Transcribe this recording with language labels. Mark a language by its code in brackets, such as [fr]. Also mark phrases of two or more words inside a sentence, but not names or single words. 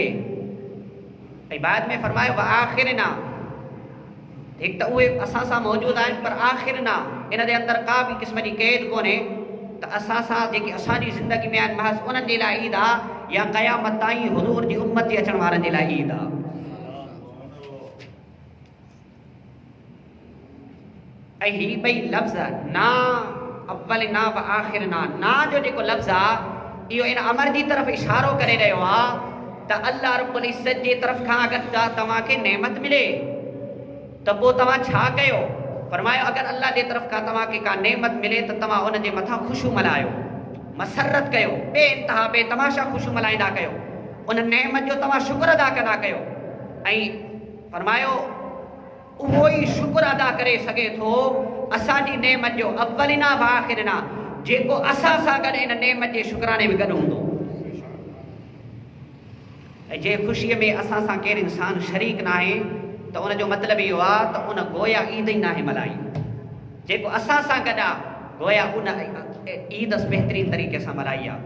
[sd] ऐं बाद में फरमायो [ar] وآخرنا, [sd] हिकु त उहे असां सां मौजूदु आहिनि, पर आख़िरना इन जे अंदरि का बि क़िस्म जी क़ैद कोन्हे त असां सां जेके असांजी ज़िंदगी में आहिनि महज़ उन्हनि जे लाइ ईद आहे, या क़यामत ताईं हुज़ूर जी उम्मत जे अचण वारनि जे लाइ ईद आहे। ऐं ही ॿई लफ़्ज़ ना [ar] أولنا وآخرنا, [sd] ना जो जेको लफ़्ज़ आहे इहो इन अमर जी तरफ़ इशारो करे रहियो आहे त [ar] الله رب العزة [sd] जे तरफ़ खां अगरि का तव्हांखे नेमत मिले त पोइ तव्हां छा कयो? फरमायो अगरि अल्लाह जे तरफ़ खां तव्हांखे का नेमत मिले त तव्हां उन जे मथां ख़ुशियूं मल्हायो, मसरत कयो, बेइंतहा बेतमाशा ख़ुशियूं मल्हाईंदा कयो, उन नेमत जो तव्हां शुक्र अदा कंदा कयो। ऐं फरमायो उहो ई शुक्र अदा करे सघे थो असांजी नेमत जो [ar] أولنا وآخرنا, [sd] जेको असां सां गॾु इन नेमत जे शुक्राने में गॾु हूंदो। ऐं जे ख़ुशीअ में असां सां केरु इंसानु शरीक न आहे त उनजो मतिलबु इहो आहे त उन गोया ईद ई नाहे मल्हाई। जेको असां सां गॾु आहे गोया उन ईद बहितरीन तरीक़े सां मल्हाई आहे।